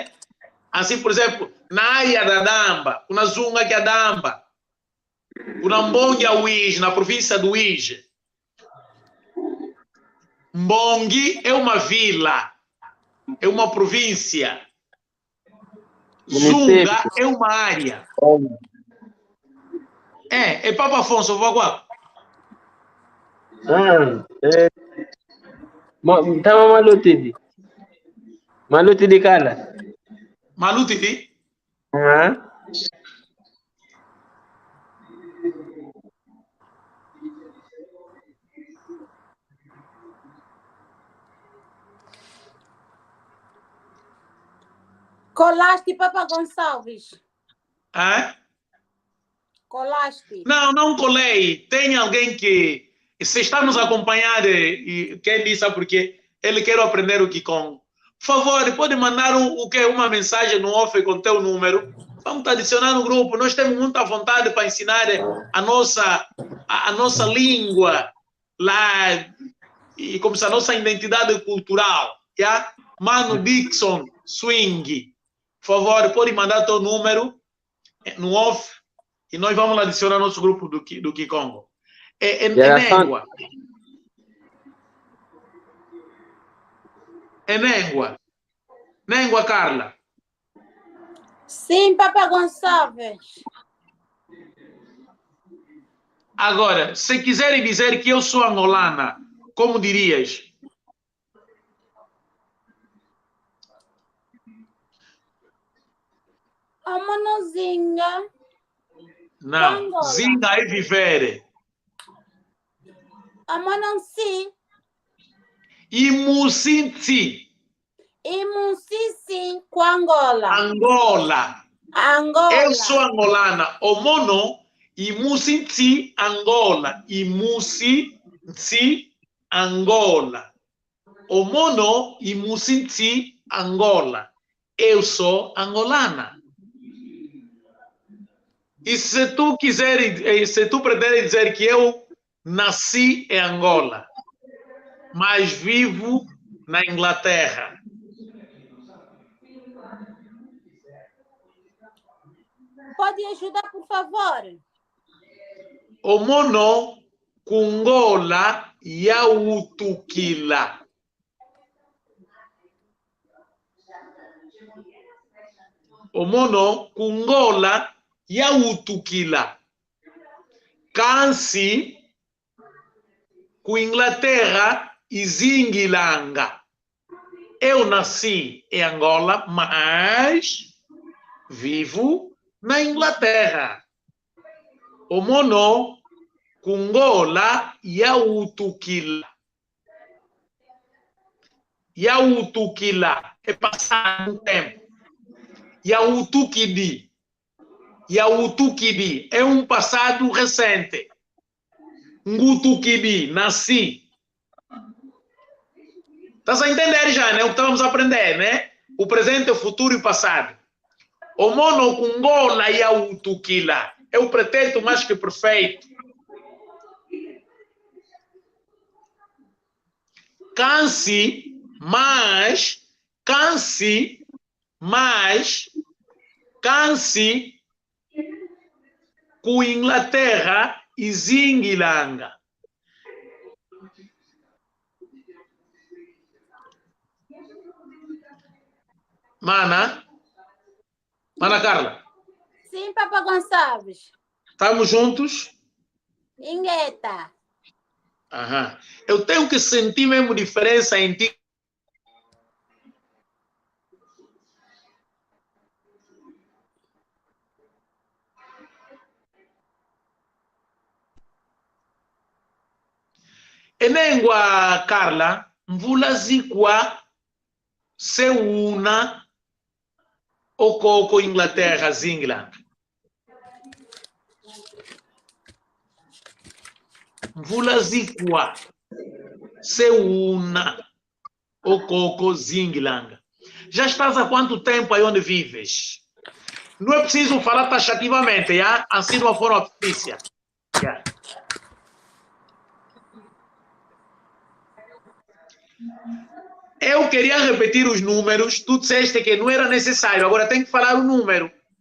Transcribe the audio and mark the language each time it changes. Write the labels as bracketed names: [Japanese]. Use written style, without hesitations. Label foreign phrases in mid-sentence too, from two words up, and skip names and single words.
[Portuguese] Assim, por exemplo, na área da Damba, na Zunga que é a Damba, na Mbongi é o Ije, na província do Ije. Mbongi é uma vila, é uma província. Município. Zunga é uma área. É Papa Afonso, vou agora. [Kongo] Tama Malutidi. Malutidi Kala. Malutidi? [Portuguese] Colaste, Papa Gonçalves. Colaste. Não colei. Tem alguém que, se está nos acompanhando e quem disse porque ele quer aprender o Kikongo. Por favor, pode mandar uma mensagem no off com teu número. Vamos adicionar no grupo. Nós temos muita vontade para ensinar a nossa língua lá e como se a nossa identidade cultural. Yeah? Mano Dixon Swing. Por favor, pode mandar teu número no off e nós vamos adicionar nosso grupo do Kikongo. [Kongo] Nengua. Nengua, Carla. [Portuguese] Sim, Papa Gonçalves. Agora, se quiserem dizer que eu sou angolana, como dirias? Amanozinha. Não, zinga é viver. [Kongo] Amanonsi. Imusinti. Imusisi com Angola. [Portuguese] Angola. Eu sou angolana. [Kongo] O mono, imusinti Angola. Imusinti Angola. O mono, imusinti Angola. [Portuguese] Eu sou angolana. E se tu pretender dizer que eu nasci em Angola, mas vivo na Inglaterra. Pode ajudar, por favor? [Kongo] O mono kungola yautukila. O mono kungola yautukila. Kansi com Inglaterra e Zingilanga. [Portuguese] Eu nasci em Angola, mas vivo na Inglaterra. [Kongo] O mono kungola yautukila. [Portuguese] Yautukila é passar um tempo. [Kongo] Yautukidi. [Portuguese] Yautukidi é um passado recente. Ngutukidi, nasci. Estás a entender já, né? O que estamos a aprender, né? O presente, o futuro e o passado. [Kongo] O mono kungola yautukila [Portuguese] é o pretérito mais que perfeito. Canse, mas com Inglaterra e Zingilanga. Mana Carla. Sim, Papa Gonçalves. Estamos juntos? [Kongo] Ingueta. [Portuguese] Aham. Eu tenho que sentir mesmo diferença em ti. [Kongo] Enengua, Carla, mvula zikwa seuna okoko Inglaterra, Zingland. Mvula zikwa seuna okoko Zingland. [Portuguese] Já estás há quanto tempo aí onde vives? Não é preciso falar taxativamente, já? Assim de uma forma fictícia. Yeah. Eu queria repetir os números, tu disseste que não era necessário, agora tem que falar o número.